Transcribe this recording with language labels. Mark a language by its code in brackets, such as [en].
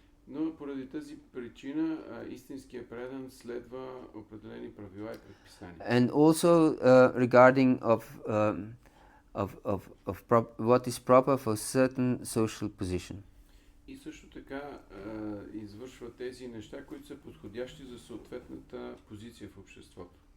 [bg] Но поради тази причина истинският предан следва определени правила и предписания. [en] And also regarding what is proper for certain social position. [bg] И също така извършва тези неща, които са подходящи за съответната позиция в обществото.